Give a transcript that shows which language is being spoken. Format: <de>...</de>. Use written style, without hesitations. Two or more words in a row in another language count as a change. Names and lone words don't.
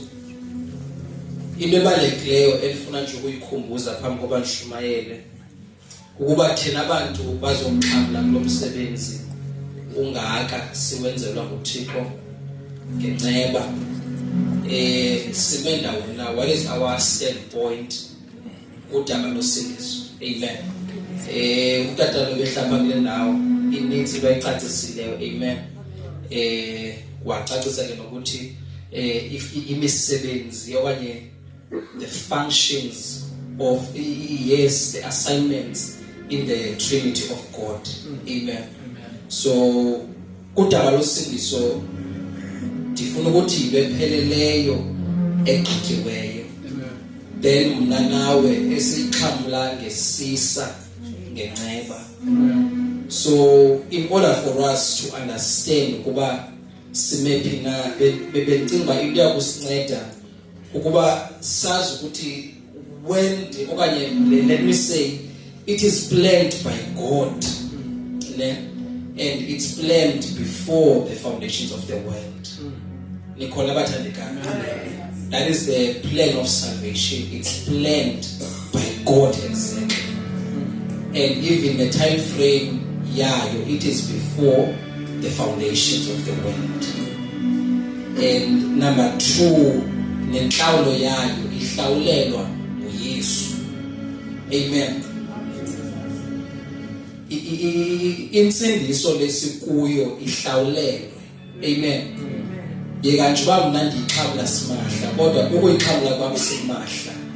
<xh>Into ebalulekileyo elifuna nje ukuyikhumbuza phambi koba nishumayele ukuba thina abantu bazomxhamla kulomsebenzi ungaka siwenzelwa nguThixo ngenceba. Simenda wona,</xh> <en>what is our standpoint</en> <xh>kudaba losindiso?</xh> <en>Amen.</en> <xh>Utata lo behlapha kule ndawo ininzi bayicaciseleyo.</xh> <en>Amen.</en> <xh>Wacacisa ke nokuthi imisebenzi okanye</xh> <en>the functions of the assignments in the Trinity of God. Amen.</en> <xh>So kudaba losindiso ndifuna ukuthi ibepheleleyo egqityiweyo. Then mna nawe esixhamla ngesisa ngenceba.</xh> <en>So in order for us to understand</en> <xh>ukuba simephi na bebencinga into yakusinceda ukuba sazi ukuthi</xh> <en>when okanye let me say it is planned by God, and it's planned before the foundations of the world.</en> <xh>Nikhona bathandekayo.</xh> <en>That is the plan of salvation. It's planned by God exactly. And even the time frame, it is before the foundations of the world. And number 2,</en> <xh>nenhlawulo yayo ihlawulelwa nguYesu. Amen. Insindiso lesikuyo ihlawulelwe. Amen. Yeka nje ba mna ndixhamla simahla kodwa ukuyixhamla kwami simahla.</xh>